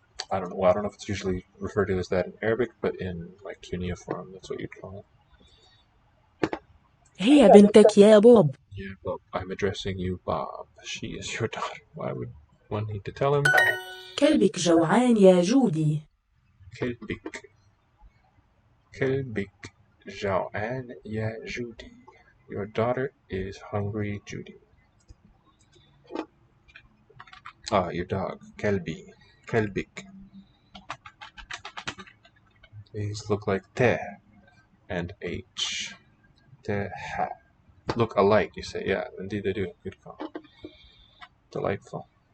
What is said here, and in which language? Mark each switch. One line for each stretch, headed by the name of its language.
English: I don't know. Well, I don't know if it's usually referred to as that in Arabic, but in like cuneiform, that's what you'd call it.
Arabic: هي بنتك يا بوب.
English: Yeah, Bob. I'm addressing you, Bob. She is your daughter. Why would one need to tell him?
Arabic: كلبك جوعان يا جودي. كلبك جوعان يا Judy.
English: Your daughter is hungry, Judy. Ah, your dog, كلبك. These look like te and h. Te ha. Look alike, you say. Yeah, indeed they do. Good call. Delightful.